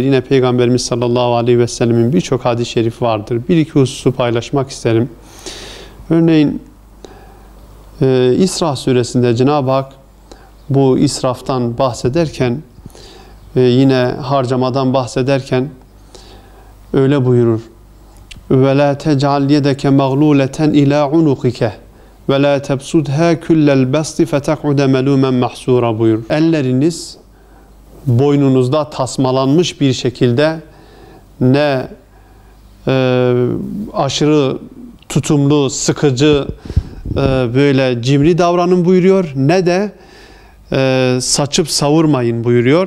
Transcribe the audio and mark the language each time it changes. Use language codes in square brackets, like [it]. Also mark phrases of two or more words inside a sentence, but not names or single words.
[tr] Yine Peygamberimiz [ar] صلى الله عليه وسلم [tr] birçok hadis-i şerif vardır. Bir iki hususu paylaşmak isterim. Örneğin İsra suresinde Cenab-ı Hak bu israftan bahsederken yine harcamadan bahsederken öyle buyurur. [ar] وَلَا تَجْعَلْ يَدَكَ مَغْلُولَةً اِلَى عُنُقِكَ وَلَا تَبْسُدْهَا كُلَّ الْبَسْطِ فَتَقْعُدَ مَلُومًا مَحْسُورًا buyurur. [tr] Elleriniz boynunuzda tasmalanmış bir şekilde ne aşırı tutumlu, sıkıcı, böyle cimri davranın buyuruyor, ne de saçıp savurmayın buyuruyor.